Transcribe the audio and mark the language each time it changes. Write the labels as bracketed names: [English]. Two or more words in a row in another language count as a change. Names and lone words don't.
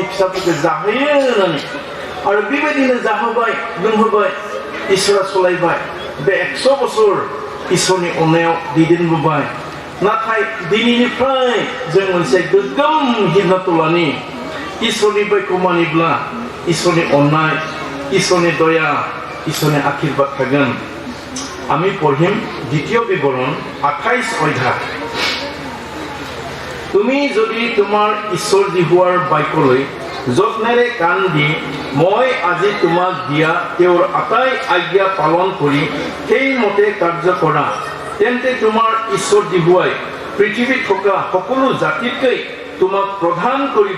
[Bodo] फिसाफोरखौ जाहोयो होननानै आरो बेबायदिनो जाहोबाय लोंहोबाय इसोरा सलायबाय बे 100 बोसोर इसोरनि अननायाव दैदेनबोबाय नाथाय दिनैनिफ्राय जों मोनसे गोग्गोम सिद्धान्त लानि इसोरनि बायखौ मानिब्ला इसोरनि अननाय इसोरनि दया इसोरनि आशीर्बाद थागोन [Assamese] আমি পঢ়িম দ্বিতীয় বিৱৰণ 28 অধ্যায় তুমি যদি তোমাৰ ঈশ্বৰ জিহুৱাৰ বাক্যলৈ যত্নেৰে কাণ দি মই আজি তোমাক দিয়া তেওঁৰ আটাই আজ্ঞা পালন কৰি সেইমতে কাৰ্য কৰা, তেন্তে তোমাৰ ঈশ্বৰ জিহুৱাই পৃথিৱীত থকা সকলো জাতিতকৈ তোমাক প্ৰধান কৰিব।